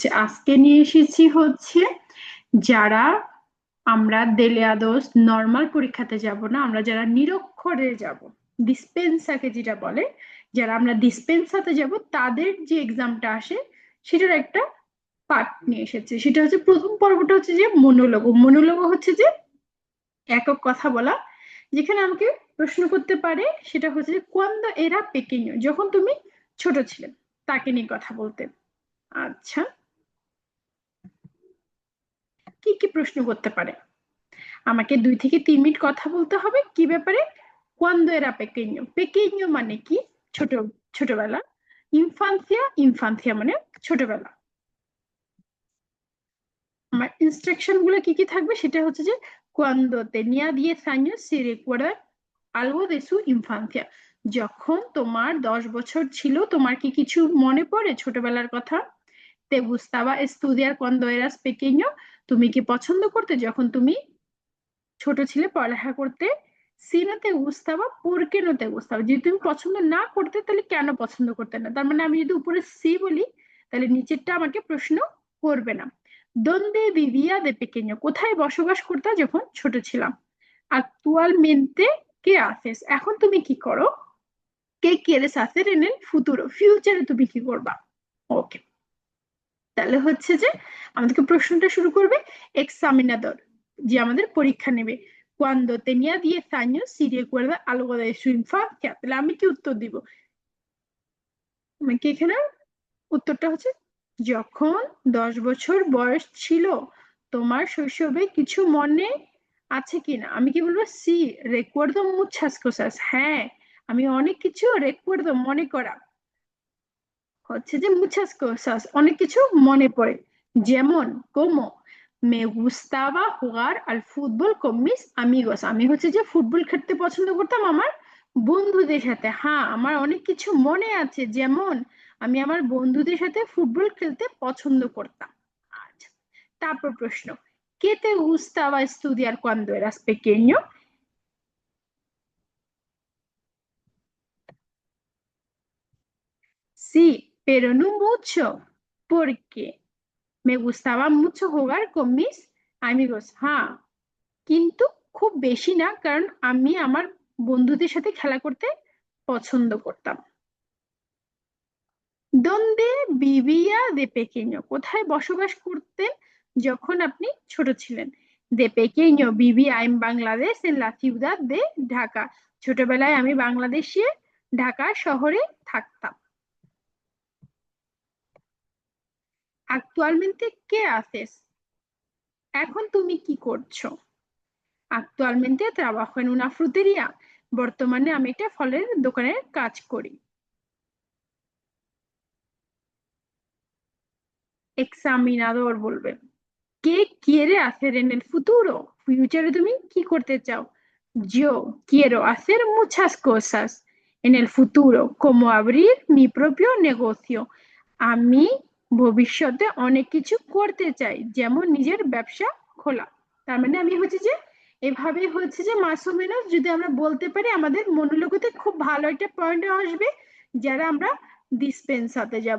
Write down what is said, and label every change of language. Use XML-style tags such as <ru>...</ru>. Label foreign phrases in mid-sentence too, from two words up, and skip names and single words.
<bn>আজকে নিয়ে এসেছি হচ্ছে যারা আমরা দেলে আদর্শ নর্মাল পরীক্ষাতে যাব না, আমরা যারা নিরক্ষরে যাব, ডিসপেন্সাকে যেটা বলে, যারা আমরা ডিসপেন্সাতে যাব তাদের যে এক্সামটা আসে সেটার একটা পার্ট নিয়ে এসেছে। সেটা হচ্ছে প্রথম পর্বটা হচ্ছে যে মনোলোগ। মনোলোগ হচ্ছে যে একক কথা বলা, যেখানে আমাকে প্রশ্ন করতে পারে সেটা হচ্ছে যে</bn> <es>cuando era pequeño,</es> <bn>যখন তুমি ছোট ছিলে তাকে নিয়ে কথা বলতে। আচ্ছা, কি কি প্রশ্ন করতে পারে? আমাকে 2 থেকে 3 মিনিট কথা বলতে হবে কি ব্যাপারে?</bn> <es>cuando era pequeño,</es> <bn>pequeño মানে কি? ছোট, ছোটবেলা। ইনফান্সিয়া, ইনফান্সিয়া মানে ছোটবেলা। আমার ইনস্ট্রাকশন গুলো কি কি থাকবে সেটা হচ্ছে যে</bn> <es>cuando tenía 10 años si recuerda algo de su infancia,</es> <bn>যখন তোমার 10 বছর ছিল তোমার কি কিছু মনে পড়ে ছোটবেলার কথা?</bn> <es>te gustaba estudiar cuando eras pequeño,</es> <bn>তুমি কি পছন্দ করতে যখন তুমি ছোট ছিলে পড়ালেখা করতে?</bn> <es>সি no te gustaba, por qué no te gustaba,</es> <bn>যদি তুমি পছন্দ না করতে তাহলে কেন পছন্দ করতে না? তার মানে আমি যদি উপরে সি বলি তাহলে নিচেরটা আমাকে প্রশ্ন করবে না।</bn> <es>দোনde vivía de pequeño,</es> <bn>কোথায় বসবাস করতে যখন ছোট ছিলাম?</bn> <es>actualmente qué haces,</es> <bn>এখন তুমি কি করো?</bn> <es>qué quieres hacer en el futuro,</es> <bn>ফিউচারে তুমি কি করবা? ওকে, তাহলে হচ্ছে যে আমাদেরকে প্রশ্নটা শুরু করবে এক্সামিনাদর, যে আমাদের পরীক্ষা নেবে।</bn> <es>cuando tenía 10 años si recuerda algo de su infancia,</es> <bn>তাহলে আমি কি উত্তর দিব? আমাকে এখানে উত্তরটা হচ্ছে যখন 10 বছর বয়স ছিল তোমার শৈশবে কিছু মনে আছে কিনা। আমি কি বলবো?</bn> <es>সি recuerdo muchas cosas,</es> <bn>হ্যাঁ আমি অনেক কিছু recuerdo মনে করা হচ্ছে যে</bn> <es>muchas cosas</es> <bn>অনেক কিছু মনে পড়ে।</bn> <es>যেমন como me gustaba jugar al fútbol con mis amigos,</es> <bn>আমি হচ্ছে যে ফুটবল খেলতে পছন্দ করতাম আমার বন্ধুদের সাথে। হ্যাঁ আমার অনেক কিছু মনে আছে, যেমন আমি আমার বন্ধুদের সাথে ফুটবল খেলতে পছন্দ করতাম। আচ্ছা, তারপর প্রশ্ন,</bn> <es>¿qué te gustaba estudiar cuando eras pequeño? Sí, pero no mucho, porque me gustaba mucho jugar con mis amigos,</es> <bn>হ্যাঁ কিন্তু খুব বেশি না, কারণ আমি আমার বন্ধুদের সাথে খেলা করতে পছন্দ করতাম।</bn> <es>দোনde vivía de pequeño,</es> <bn>কোথায় বসবাস করতেন যখন আপনি ছোট ছিলেন?</bn> <es>de pequeño vivía en Bangladesh en la ciudad de ঢাকা,</es> <bn>ছোটবেলায় আমি বাংলাদেশে ঢাকা শহরে থাকতাম।</bn> <es>actualmente qué haces,</es> <bn>এখন তুমি কি করছো?</bn> <es>actualmente trabajo en una frutería,</es> <bn>বর্তমানে আমি একটা ফলের দোকানে কাজ করি। এক্সামিনাদর বলবে</bn> <es>কে quiere hacer en el futuro,</es> <bn>ফিউচারে তুমি কি করতে চাও?</bn> <es>yo quiero hacer muchas cosas en el futuro como abrir mi propio negocio,</es> <bn>আমি ভবিষ্যতে অনেক কিছু করতে চাই, যেমন নিজের ব্যবসা খোলা। তার মানে আমি হচ্ছে যে এভাবে হচ্ছে যে মাসোমেনস যদি আমরা বলতে পারি আমাদের মনোলোগতে খুব ভালো একটা পয়েন্ট আসবে যারা আমরা ডিসপেন্সাতে যাব।</bn>